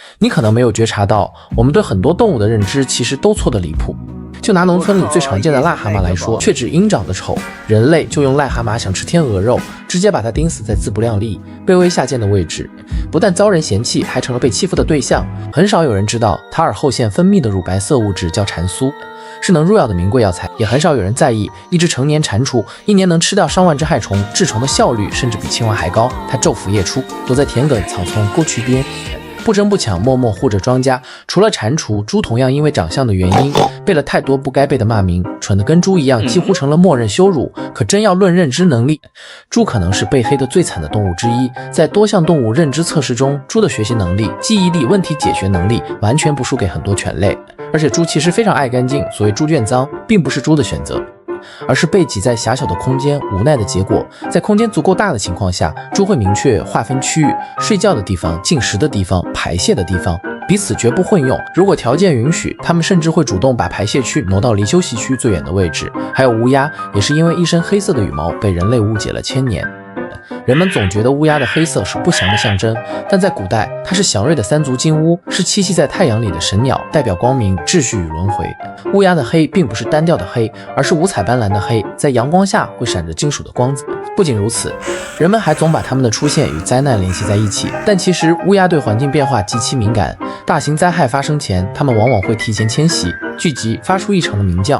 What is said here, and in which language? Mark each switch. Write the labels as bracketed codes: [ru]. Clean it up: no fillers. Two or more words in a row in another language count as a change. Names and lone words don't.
[zh] 你可能沒有覺察到，我們對很多動物的認知其實都錯得離譜。就拿農村裡最常見的癩蛤蟆來說，卻只因長得醜，人類就用癩蛤蟆想吃天鵝肉，直接把它釘死在自不量力、卑微下賤的位置，不但遭人嫌棄，還成了被欺負的對象。很少有人知道，塔爾后腺分泌的乳白色物質叫蠶酥，是能入藥的名貴藥材。也很少有人在意，一只成年蟾蜍一年能吃掉上萬只害虫，治虫的效率甚至比青蛙還高。它昼伏夜出，躲在田埂草叢溝渠邊，不爭不搶，默默護着莊稼。除了蟾蜍，豬同樣因為長相的原因，背了太多不該背的罵名，蠢得跟豬一樣，幾乎成了默認羞辱。可真要論認知能力，豬可能是被黑的最慘的動物之一。在多項動物認知測試中，豬的學習能力、記憶力、問題解決能力完全不輸給很多犬類。而且豬其實非常愛乾淨，所謂豬圈髒，並不是豬的選擇，而是被擠在狹小的空間無奈的結果。在空間足夠大的情況下，豬會明確劃分區域，睡覺的地方、進食的地方、排泄的地方，彼此絕不混用。如果条件允許，它們甚至會主動把排泄区挪到離休息区最遠的位置。還有烏鴉，也是因為一身黑色的羽毛被人類誤解了千年。人們總覺得烏鴉的黑色是不祥的象徵，但在古代，它是祥瑞的三足金烏，是棲息在太陽裡的神鳥，代表光明、秩序與輪迴。烏鴉的黑並不是單調的黑，而是五彩斑斕的黑，在陽光下會閃着金屬的光澤。不僅如此，人們還總把它們的出現與災難聯繫在一起，但其實烏鴉對環境變化極其敏感，大型災害發生前，它們往往會提前遷徙、聚集，發出異常的鳴叫。